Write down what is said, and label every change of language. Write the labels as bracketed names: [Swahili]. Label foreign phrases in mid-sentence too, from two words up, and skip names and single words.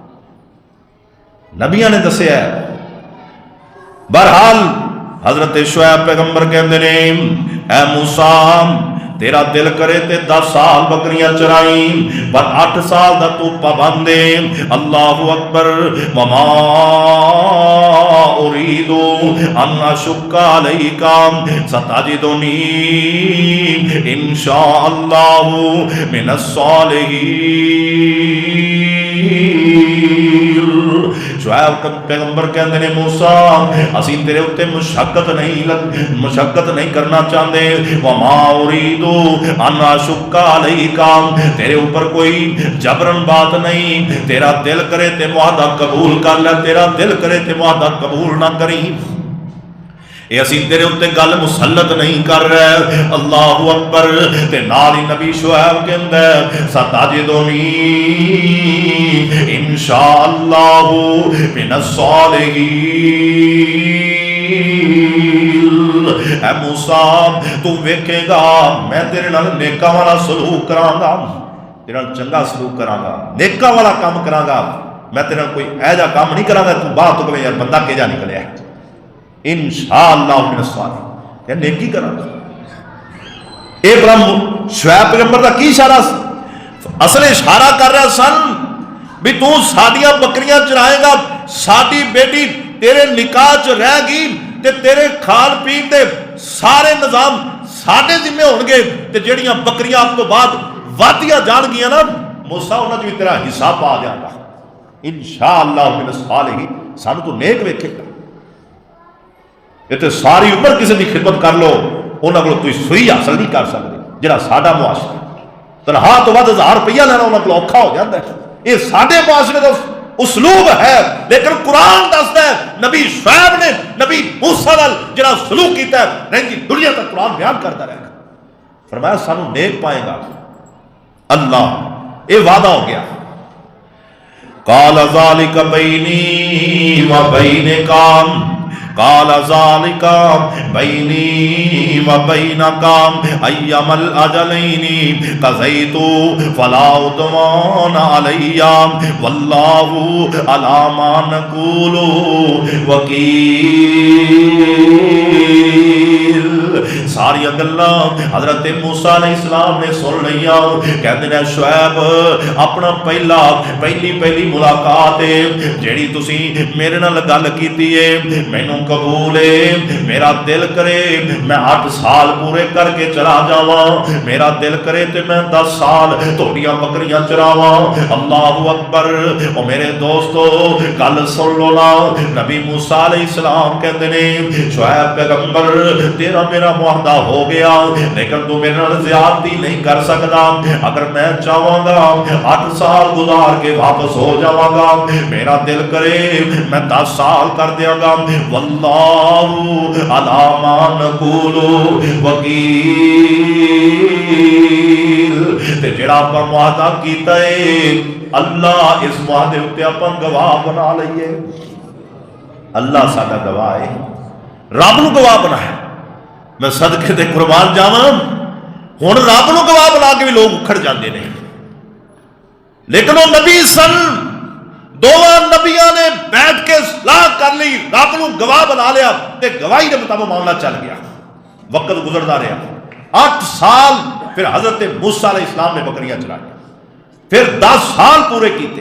[Punjabi] نبیوں نے دسیا ہے. بہرحال حضرت شعیب پیغمبر کہندے نے اے موسیٰ تیرا دل کرے تے 10 سال بکریاں چرائی، پر 8 سال دا تو پابند ہے۔ [Arabic] اللہ اکبر۔ وما اريد ان اشق عليك ستجدني ان شاء الله من الصالحين۔ [Punjabi] شعیب پیغمبر کہندے نے موسیٰ اسی تیرے اتے مشقت نہیں کرنا چاہتے، [Arabic] وما اريد ان اشق عليك، [Punjabi] تیرے اوپر کوئی جبرن بات نہیں، تیرا دل کرے تے معاہدہ قبول کر لے، تیرا دل کرے تے معاہدہ قبول نہ کری، یہ اسی تیرے اتے گل مسلط نہیں کر رہے۔ [Arabic] اللہ اکبر۔ [Punjabi] تے نال ہی نبی شعیب کے اندر [Arabic] ستجدنی انشاءاللہ من الصالحین۔ [Punjabi] اے موسیٰ تو ویکھے گا میں تیرے نال نیکاں والا سلوک کراں گا، تیرے نال چنگا سلوک کراں گا، نیکاں والا کام کراں گا، میں تیرے نال کوئی ایجا کام نہیں کراں گا تو باہر تو کہے یار بندہ کیجا نکلیا ہے، [Arabic] انشاءاللہ من الصالحین، [Punjabi] یہ نیکی کراں گا۔ اے بڑا شعیب پیغمبر دا کی اشارہ، اصل اشارہ کر رہا سن بھی تو ساڈیاں بکریاں چرائے گا، ساڈی بیٹی تیرے نکاح چ رہ گی تے تیرے کھان پین دے سارے نظام ساڈے ذمہ ہون گے، تے جڑیاں بکریاں اب تو بعد وادیاں جان گیاں نا موسیٰ انہاں جو تیرا حساب آ جائے گا، [Arabic] انشاءاللہ من الصالحین، [Punjabi] سانو تو نیک ویکھے گا۔ یہ تو ساری عمر کسی کی خدمت کر لو انہوں کو کوئی سوئی حاصل نہیں کر سکتے، جہاں ساڈا معاشرہ تنخواہ تو بعد 1000 روپیہ لینا انہوں کو اوکھا ہو جاتا ہے، یہ ساڈے معاشرے کا اسلوب ہے، لیکن قرآن دستا ہے نبی شعیب نے نبی موسیٰ نال جڑا سلوک کیتا ہے رہندی دنیا تک قرآن بیان کرتا رہے گا۔ فرمایا سانو نیک پائے گا اللہ، یہ وعدہ ہو گیا۔ [Arabic] قال ذالک بینی و بینک، قال ذالک بینی و بینک ایما الاجلین قضیت فلا عدوان علی واللہ علی ما نقول وکیل۔ [Punjabi] ساری گلاں حضرت موسیٰ علیہ السلام نے سن لیا، کہتے ہیں شعیب اپنا پہلی ملاقات ہے جیڑی تسی میرے نال گل کیتی ہے مینوں قبول ہے، میرا دل کرے میں 8 سال پورے کر کے چلا جاواں، میرا دل کرے تے میں 10 سال تھوڑیاں بکریاں چراواں۔ [Arabic] اللہ اکبر۔ [Punjabi] او میرے دوستو گل سن لو نا، نبی موسیٰ علیہ السلام کہتے ہیں شعیب پیغمبر تیرا میرا معاہدہ ہو گیا، لیکن تو میرے نال زیادتی نہیں کر سکتا، اگر میں چاہواں گا 8 سال گزار کے واپس ہو جاواں گا، میرا دل کرے میں 10 سال کر دیاں گا، [Arabic] واللہ علی ما نقول وکیل۔ [Punjabi] تے جڑا اپنا معاہدہ کیتا ہے اللہ اس معاہدے اتے اپن گواہ بنا لئیے، اللہ ساڈا گواہ ہے، رب نو گواہ بنایا۔ میں صدقے تے قربان جاواں، ہن رب نو گواہ بنا کے بھی لوگ اکھڑ جاندے نے، لیکن وہ نبی سن، دونوں نبیاں نے بیٹھ کے صلاح کر لی، رب نو گواہ بنا لیا تے گواہی دے مطابق معاملہ چل گیا۔ وقت گزرتا رہا، 8 سال پھر حضرت موسیٰ علیہ السلام نے بکریاں چلائی، پھر 10 سال پورے کیتے۔